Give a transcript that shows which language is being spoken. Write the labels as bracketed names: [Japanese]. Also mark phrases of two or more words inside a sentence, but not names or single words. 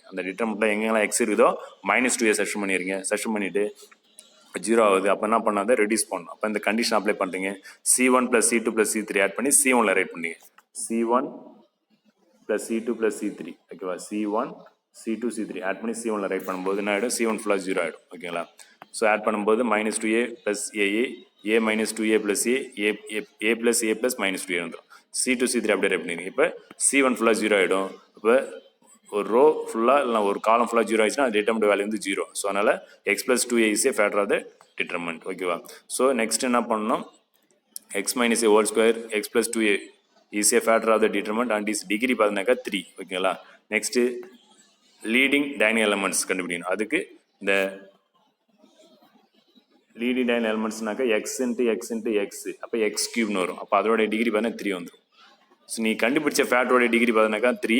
[Tamil] அந்த டிட்டர்மெண்ட்டில் எங்கெங்கெல்லாம் x இருக்குதோ minus 2A செக்ஷன் பண்ணிடுறீங்க. செக்ஷன் பண்ணிவிட்டு 0 ஆகுது. அப்போ என்ன பண்ணாத ரெடியூஸ் பண்ணணும். அப்போ இந்த கண்டிஷன் அப்ளை பண்ணுறீங்க. [English] C1 plus C2 plus C3 [Tamil] ஆட் பண்ணி C1ல ரைட் பண்ணீங்க. [English] C1 plus C2 plus C3. [Tamil] ஓகேவா, C1 C2 C3 ஆட் பண்ணி C1ல ரைட் பண்ணும்போது என்ன ஆகிடும் C1 ஃபுல்லாக 0 ஆகிடும். ஓகேங்களா, [English] so add [Tamil] பண்ணும்போது [English] minus 2A plus AA A minus 2A [Tamil] plus A plus A plus minus 2A வந்துடும். C2 C3 அப்படியே ரைட் பண்ணிடுங்க. இப்போ C1 ஃபுல்லாக 0 ஆகிடும். இப்போ ஒரு ரோ ஃபுல்லாக இல்லை ஒரு காலம் ஃபுல்லாக 0 ஆயிடுச்சுன்னா [English] determinant value [Tamil] வந்து 0. ஸோ அதனால் [English] x plus 2A is a factor of the determinant. [Tamil] ஓகேவா, [English] so next [Tamil] என்ன பண்ணணும் [English] x minus A whole square x plus 2A is a factor of the determinant and is [Tamil] டிகிரி பார்த்தீங்கன்னாக்கா 3. ஓகேங்களா, நெக்ஸ்ட்டு [English] leading dining elements [Tamil] கண்டுபிடிக்கணும். அதுக்கு இந்த [English] leading dining [Tamil] எலமெண்ட்ஸ்னாக்கா [English] x into x into x [Tamil] அப்போ x கியூப்னு வரும். அப்போ அதோட டிகிரி பார்த்தீங்கன்னா 3 வந்துடும். ஸோ நீ கண்டுபிடிச்ச ஃபேக்டரோட டிகிரி பார்த்தீங்கன்னாக்கா 3.